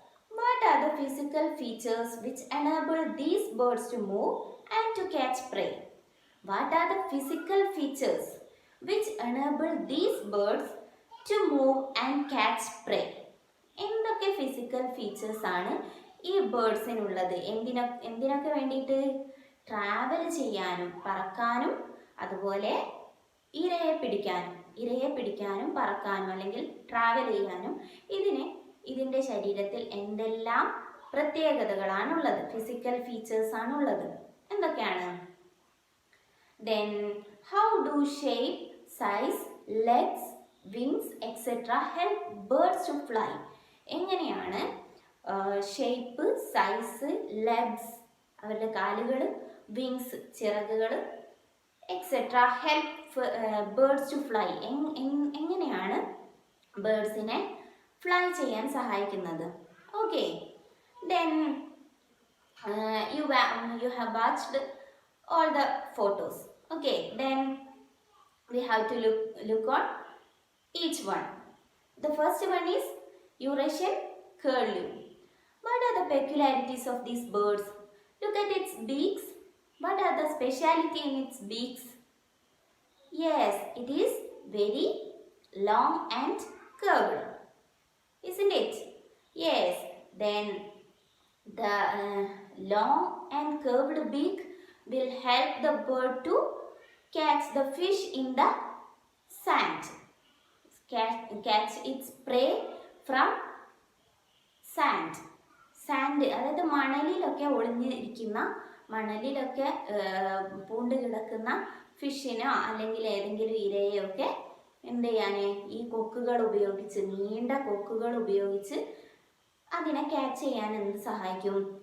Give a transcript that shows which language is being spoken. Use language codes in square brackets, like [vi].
[en] What are the physical features which enable these birds to move and to catch prey? What are the physical features which enable these birds to move and catch prey? [ml] എന്തൊക്കെ physical features ആണ് ഈ ബേർഡ്സിനുള്ളത്? എന്തിനൊക്കെ വേണ്ടിയിട്ട്? Travel ചെയ്യാനും പറക്കാനും അതുപോലെ ഇരയെ പിടിക്കാനും പറക്കാനും അല്ലെങ്കിൽ ട്രാവൽ ചെയ്യാനും ഇതിൻ്റെ ശരീരത്തിൽ എന്തെല്ലാം പ്രത്യേകതകളാണുള്ളത്? ഫിസിക്കൽ ഫീച്ചേഴ്സ് ആണുള്ളത്. എന്തൊക്കെയാണ്? [en] Then how do shape, size, legs, wings, etc. help birds to fly? [ml] എങ്ങനെയാണ് ഷേപ്പ്, സൈസ്, ലെഗ്സ് അവരുടെ കാലുകൾ, വിങ്സ് ചിറകുകൾ etcetera [en] help birds to fly [ml] എങ്ങനെയാണ് ബേർഡ്സിനെ ഫ്ലൈ ചെയ്യാൻ സഹായിക്കുന്നത്? [en] Okay. Then you have watched all the photos. Okay, then we have to look on each one. The first one is Eurasian curlew. What are the peculiarities of these birds? Look at its beaks. What are the speciality in its beaks? Yes, it is very long and curved, isn't it? Yes. Then the long and curved beak will help the bird to catch the fish in the sand. Catch its prey from sand. [ml] അതായത് മണലിലൊക്കെ ഒളിഞ്ഞിരിക്കുന്ന, മണലിലൊക്കെ പൂണ്ട് കിടക്കുന്ന ഫിഷിനോ അല്ലെങ്കിൽ ഏതെങ്കിലും ഇരയോ ഒക്കെ എന്ത് ചെയ്യാൻ ഈ കൊക്കുകൾ ഉപയോഗിച്ച്, നീണ്ട കൊക്കുകൾ ഉപയോഗിച്ച് അതിനെ ക്യാച്ച് ചെയ്യാൻ എന്ത് സഹായിക്കും?